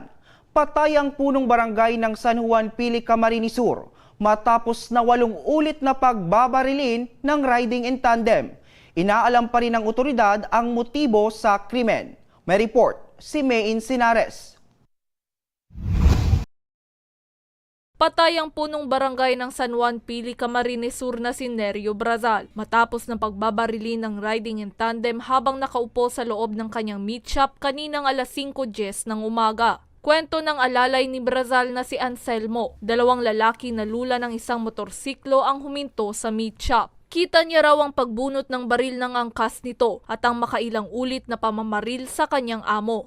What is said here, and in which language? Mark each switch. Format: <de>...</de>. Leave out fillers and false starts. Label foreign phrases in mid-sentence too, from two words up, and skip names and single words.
<tl>Patay ang punong barangay ng San Juan, Pili, Camarines Sur matapos na 8 ulit na pagbabarilin ng</tl> <en>riding in tandem.</en> <tl>Inaalam pa rin ng otoridad ang motibo sa krimen. May report si May Insinares. Patay ang punong barangay ng San Juan, Pili, Camarines Sur na si Nerio Brazal matapos ng pagbabarili ng</tl> <en>riding in tandem</en> <tl>habang nakaupo sa loob ng kanyang</tl> <en>meat shop</en> <tl>kaninang alas 5:10 ng umaga. Kwento ng alalay ni Brazal na si Anselmo, 2 lalaki na lula ng isang motorsiklo ang huminto sa</tl> <en>meat shop.</en> <tl>Kita niya raw ang pagbunot ng baril ng angkas nito at ang makailang ulit na pamamaril sa kanyang amo.</tl>